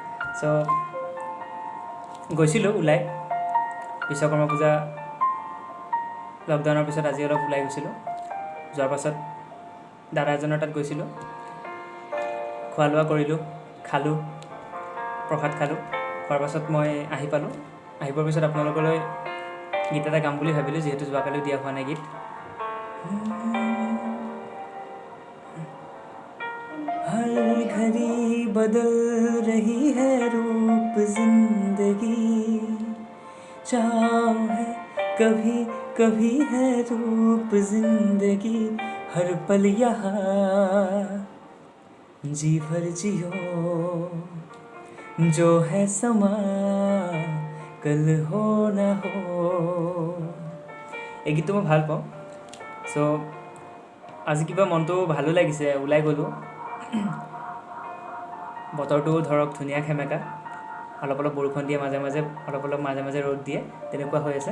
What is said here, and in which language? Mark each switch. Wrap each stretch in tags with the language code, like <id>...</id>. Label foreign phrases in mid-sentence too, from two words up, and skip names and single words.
<as>গৈছিলোঁ ওলাই বিশ্বকৰ্মা পূজা লকডাউনৰ পিছত আজি অলপ ওলাই গৈছিলোঁ। যোৱাৰ পাছত দাদা এজনৰ তাত গৈছিলোঁ, খোৱা লোৱা কৰিলোঁ, খালোঁ, প্ৰসাদ খালোঁ। খোৱাৰ পাছত মই আহি পালোঁ। আহি পোৱাৰ পিছত আপোনালোকলৈ গীত এটা গাম বুলি ভাবিলোঁ, যিহেতু যোৱাকালিও দিয়া হোৱা নাই গীত।</as> <hi>हर घड़ी बदल रही है रूप जिंदगी, चाह है कभी कभी है रूप जिंदगी, हर पल यहाँ जी भर जियो, जो है समा कल हो ना हो।</hi> <as>এই গীতটো মই ভাল পাওঁ। আজি কিবা মনটো ভালো লাগিছে, ওলাই গ'লোঁ। বতৰটো ধৰক ধুনীয়া খেমেকা, অলপ অলপ বৰষুণ দিয়ে, মাজে মাজে ৰ'দ দিয়ে, তেনেকুৱা হৈ আছে।</as>